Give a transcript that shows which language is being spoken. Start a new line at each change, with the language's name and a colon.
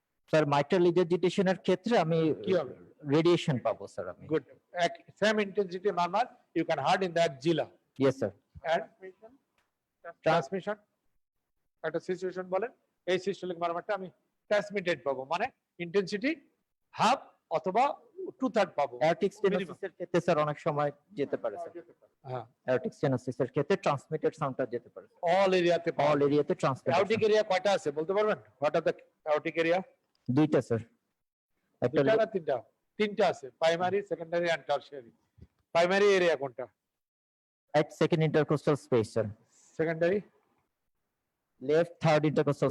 Bangla: Sir mitral রিজার্জিটেশনের ক্ষেত্রে আমি কি হবে? রেডিয়েশন পাবো স্যার আমি।
English: Good. Same intensity murmur you can heard in the axilla yes sir. and transmission.
Bangla: একটা সিচুয়েশন বলেন, এই সিস্টোলিক মারমারটা আমি ট্রান্সমিটেড পাবো, মানে ইন্টেন্সিটি হাফ অথবা 2/3 পাবো। অ্যাওরটিক স্টেনোসিসের ক্ষেত্রে স্যার অনেক সময় যেতে পারে স্যার। হ্যাঁ, অ্যাওরটিক স্টেনোসিসের ক্ষেত্রে ট্রান্সমিটেড সাউন্ডটা যেতে পারে। অল এরিয়াতে অল এরিয়াতে ট্রান্সমিটেড। অ্যাওরটিক এরিয়া কয়টা আছে বলতে পারবেন?
English: What are the aortic area?
Bangla: দুইটা স্যার। একটা দুইটা না তিনটা? তিনটা আছে, primary, secondary and tertiary. Primary area কোনটা?
English: at second intercostal space sir.
Bangla: Secondary?
English: Left third intercostal